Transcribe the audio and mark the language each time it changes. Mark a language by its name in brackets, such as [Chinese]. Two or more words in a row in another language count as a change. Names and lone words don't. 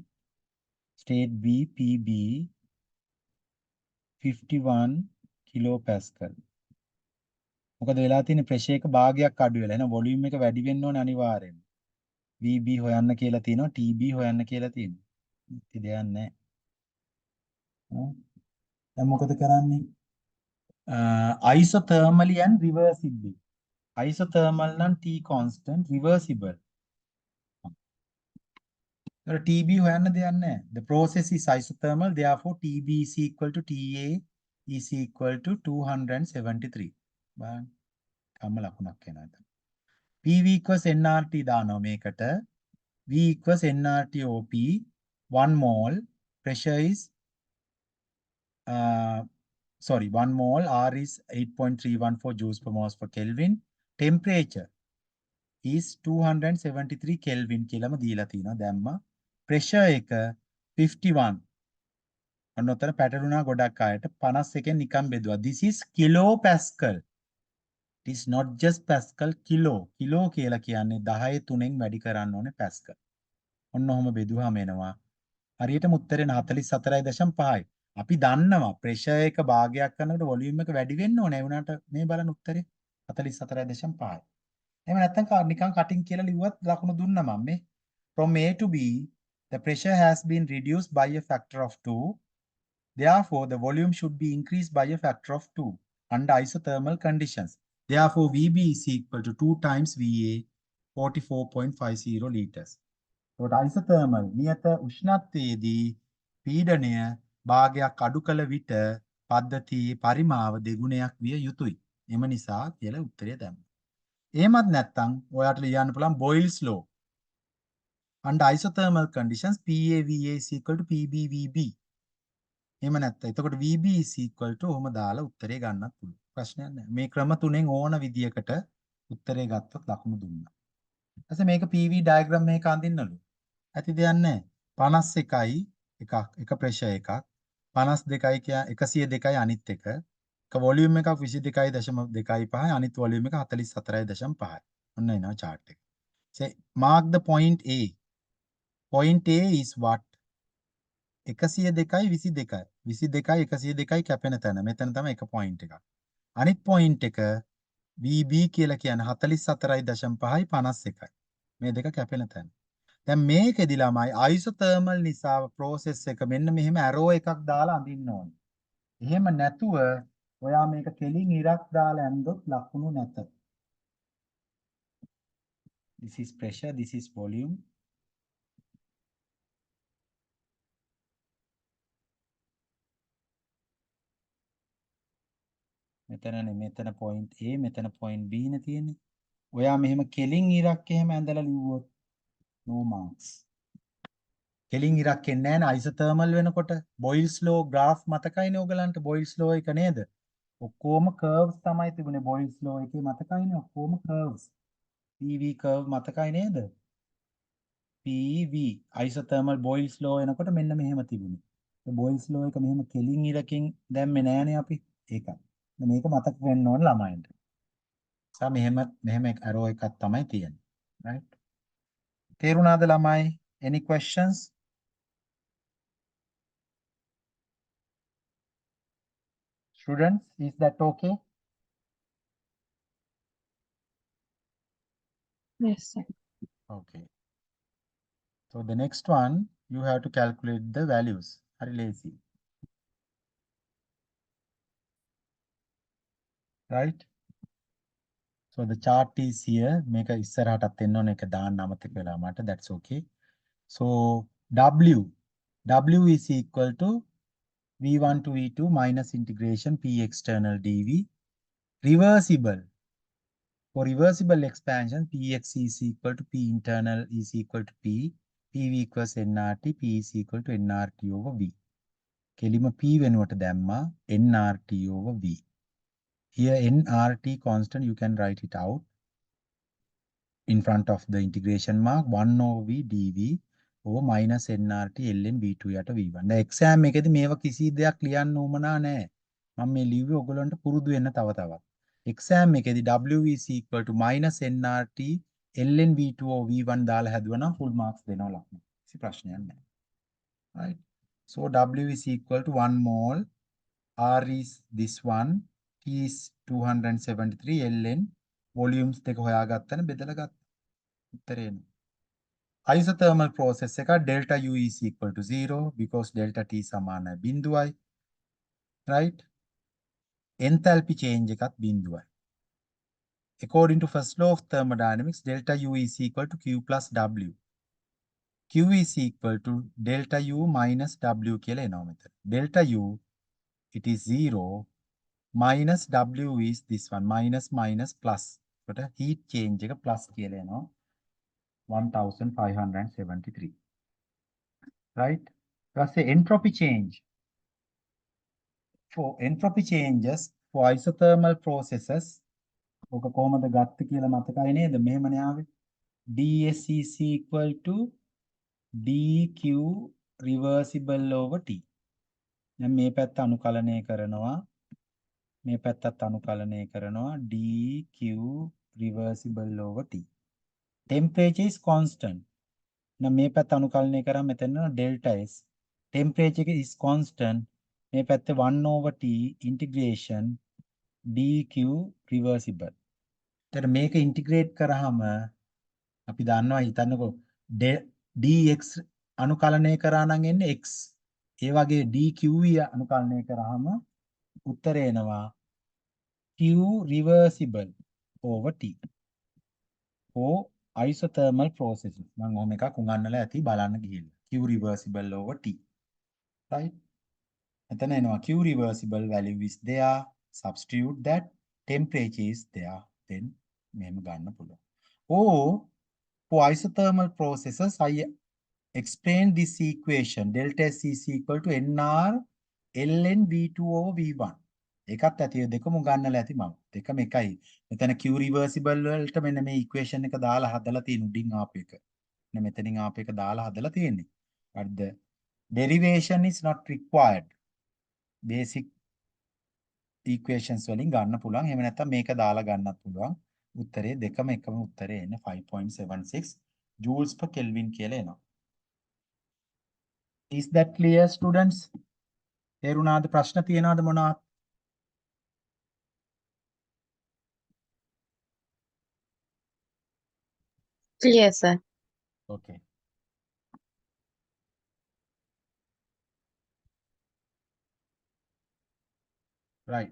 [English] State B, PB 51 kilopascal. [Sinhala] මොකද වෙලා තියෙන්නේ ප්‍රෙෂර් එක භාගයක් අඩු වෙලා. එහෙනම් වොලියුම් එක වැඩි වෙන්න ඕනේ අනිවාර්යෙන්ම. VB හොයන්න කියලා තියෙනවා, TB හොයන්න කියලා තියෙනවා. ඉතින් දෙයක් නැහැ. දැන් මොකද කරන්නේ? [English] Isothermally and reversibly. Isothermal නම් T constant, reversible. [Sinhala] TB හොයන්න දෙයක් නැහැ. [English] The process is isothermal, therefore TB is equal to TA is equal to 273. [Sinhala] බලන්න. කම්ම ලකුණක් එනවා එතන. [English] PV equals nRT [Sinhala] දානවා මේකට. [English] V equals nRT OP. 1 mole. Pressure is 1 mole. R is 8.314 joules per mole per Kelvin. Temperature is 273 Kelvin [Sinhala] කියලාම දීලා තිනවා දැම්මා. Pressure එක 51. අන්න උතන පැටලුණා ගොඩක් අයට 51 නිකන් බෙදුවා. [English] This is kilopascal. It is not just pascal, kilo. [Sinhala] Kilo කියලා කියන්නේ 10 3න් වැඩි කරන්න ඕනේ pascal. ඔන්න ඔහොම බෙදුවාම එනවා. හරියටම උත්තරේ 44.5යි. අපි දන්නවා ප්‍රෙෂර් එක භාගයක් කරනකොට වොලියුම් එක වැඩි වෙන්න ඕනේ. ඒ වුණාට මේ බලන්න උත්තරේ 44.5යි. එහෙම නැත්නම් නිකන් කටින් කියලා ලිව්වත් ලකුණු දුන්නා මම මේ. [English] From A to B, the pressure has been reduced by a factor of 2. Therefore, the volume should be increased by a factor of 2 under isothermal conditions. Therefore, VB is equal to 2 times VA, 44.50 liters. So, isothermal [Sinhala] නියත උෂ්ණත්වයේදී පීඩනය භාගයක් අඩු කළ විට පද්ධතියේ පරිමාව දෙගුණයක් විය යුතුයි. එම නිසා කියලා උත්තරය දැම්මා. එහෙමත් නැත්නම් ඔයාලට ලියන්න පුළුවන් Boyle's law. [English] Under isothermal conditions, PAVA is equal to PBVB. [Sinhala] එහෙම නැත්නම් එතකොට [English] VB is equal to [Sinhala] ඔහොම දාලා උත්තරේ ගන්නත් පුළුවන්. ප්‍රශ්නයක් නැහැ. මේ ක්‍රම තුනෙන් ඕන විදියකට උත්තරේ ගත්තොත් ලකුණු දුන්නා. ඊට මේක [English] PV diagram [Sinhala] මේක අඳින්නලු. ඇති දෙයක් නැහැ. 51යි එක ප්‍රෙෂර් එකක්. 52යි කිය 102යි අනිත් එක. එක වොලියුම් එකක් 22.25යි අනිත් වොලියුම් එක 44.5යි. ඔන්න එනවා chart එක. [English] Say mark the point A. Point A is what? [Sinhala] 102යි 22යි. 22යි 102යි කැපෙන තැන. මෙතන තමයි එක point එකක්. අනිත් point එක VB කියලා කියන්නේ 44.5යි 51යි. මේ දෙක කැපෙන තැන. දැන් මේකෙදි ළමයි isothermal නිසා process එක මෙන්න මෙහෙම arrow එකක් දාලා අඳින්න ඕනේ. එහෙම නැතුව ඔයා මේක කෙලින් ඉරක් දාලා ඇන්දොත් ලකුණු නැත. [English] This is pressure, this is volume. [Sinhala] මෙතන point A, මෙතන point B නේ තියෙන්නේ. ඔයා මෙහෙම කෙලින් ඉරක් එහෙම ඇඳලා ලිව්වොත් [English] no marks. [Sinhala] කෙලින් ඉරක් එන්නේ නැහැ නේ isothermal වෙනකොට. Boyle's law graph මතකයිනේ ඔයගලන්ට Boyle's law එක නේද? ඔක්කොම curves තමයි තිබුණේ Boyle's law එකේ මතකයිනේ ඔක්කොම curves. [English] PV curve [Sinhala] මතකයි නේද? [English] PV isothermal [Sinhala] Boyle's law එනකොට මෙන්න මෙහෙම තිබුණේ. ඒ Boyle's law එක මෙහෙම කෙලින් ඉරකින් දැම්මේ නෑනේ අපි. ඒකයි. මේක මතක වෙන්න ඕන ළමයින්ට. සා මෙහෙම arrow එකක් තමයි තියෙන්නේ. Right? තේරුණාද ළමයි? [English] Any questions? Students, is that okay? Yes, sir. Okay. So the next one, you have to calculate the values. Very lazy. Right? So the chart is here. Make a [Sinhala] ඉස්සරහටත් එන්න ඕන එක දාන්න අමතක වෙලා මට. [English] That's okay. So W is equal to V1 to V2 minus integration P external dV. Reversible. For reversible expansion, Px is equal to P internal is equal to P. PV equals nRT. P is equal to nRT over V. [Sinhala] කෙලිම P වෙනුවට දැම්මා [English] nRT over V. Here nRT constant, you can write it out in front of the integration mark 1 over V dV over minus nRT ln V2 යට V1. [Sinhala] දැන් exam එකේදී මේව කිසි දෙයක් ලියන්න උවමනා නැහැ. මම මේ ලිව්වේ ඔයගොල්ලන්ට පුරුදු වෙන්න තව තවත්. [English] exam එකේදී W is equal to minus nRT ln V2 over V1 [Sinhala] දාලා හැදුවා නම් [English] full marks [Sinhala] දෙනවා ලකුණු. කිසි ප්‍රශ්නයක් නැහැ. [English] Right? So W is equal to 1 mole, R is this one, T is 273 ln volumes [Sinhala] දෙක හොයාගත්තන බෙදලා ගත්තා. උත්තරේ එනවා. [English] Isothermal process එක delta U is equal to 0 because delta T [Sinhala] සමානයි බිඳුවයි. [English] Right? Enthalpy change [Sinhala] එකත් බිඳුවයි. [English] According to first law of thermodynamics, delta U is equal to Q plus W. Q is equal to delta U minus W [Sinhala] කියලා එනවා මෙතන. [English] Delta U, it is 0, minus W is this one, minus plus. [Sinhala] කොට [English] heat change [Sinhala] එක plus කියලා එනවා 1573. [English] Right? That's the entropy change. For entropy changes for isothermal processes, [Sinhala] ඔක කොහමද ගත්ත කියලා මතකයි නේද? මෙහෙමනේ ආවේ. [English] ds is equal to dq reversible over t. [Sinhala] දැන් මේ පැත්ත අනුකලනය කරනවා. මේ පැත්තත් අනුකලනය කරනවා [English] dq reversible over t. Temperature is constant. [Sinhala] Now මේ පැත්ත අනුකලනය කරා මෙතන [English] delta s. Temperature is constant. [Sinhala] මේ පැත්තේ [English] 1 over t integration dq reversible. [Sinhala] එතන මේක ඉන්ටිග්‍රේට් කරාම අපි දන්නවා හිතන්නකෝ dx අනුකලනය කරා නම් එන්නේ x. ඒ වගේ dqe අනුකලනය කරාම උත්තරේ එනවා [English] q reversible over t. for isothermal processes. [Sinhala] මම ඔහොම එකක් උගන්වලා ඇති බලන්න ගිහිල්ලා. [English] q reversible over t. Right? [Sinhala] එතන එනවා [English] q reversible value is there. Substitute that. Temperature is there. Then [Sinhala] මෙහෙම ගන්න පුළුවන්. [English] Or for isothermal processes, I explain this equation. Delta S is equal to nr ln V2 over V1. [Sinhala] එකත් ඇති දෙකම ගන්නලා ඇති මම. දෙකම එකයි. මෙතන [English] Q reversible [Sinhala] වලට මෙන්න මේ equation එක දාලා හදලා තියෙන උඩින් ආපු එක. මෙන්න මෙතනින් ආපු එක දාලා හදලා තියෙන්නේ. [English] But the derivation is not required. Basic equations [Sinhala] වලින් ගන්න පුළුවන්. එහෙම නැත්නම් මේක දාලා ගන්නත් පුළුවන්. උත්තරේ දෙකම එකම උත්තරේ එන්නේ 5.76 [English] joules per Kelvin [Sinhala] කියලා එනවා. [English] Is that clear students? [Sinhala] තේරුණාද? ප්‍රශ්න තියෙනවද මොනවාද? [English] Clear, sir. Okay. Right.